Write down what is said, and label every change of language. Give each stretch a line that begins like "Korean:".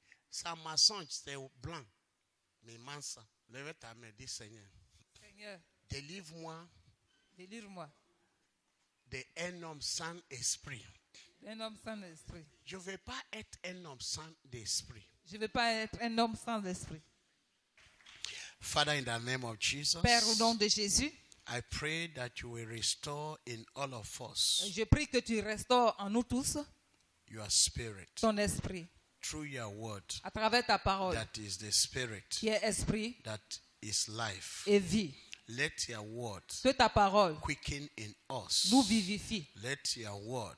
French: Sa mensonge, c'est blanc. Mais mansa, lève ta main, dis Seigneur. Seigneur, Délivre-moi délivre-moi d'un homme sans esprit. d'un homme sans esprit. Je ne veux pas être un homme sans esprit. Je ne veux pas être un homme sans esprit.
English: Father, in the name of Jesus,
French: Père, au nom de Jésus,
English: I pray that you will restore in all of us
French: je prie que tu restaures en nous tous
English: your spirit
French: ton esprit
English: through your word.
French: à travers ta parole
English: That is the spirit
French: qui est esprit
English: that is life.
French: et vie.
English: Let your word
French: Que ta parole
English: quicken in us.
French: nous vivifie.
English: Let your word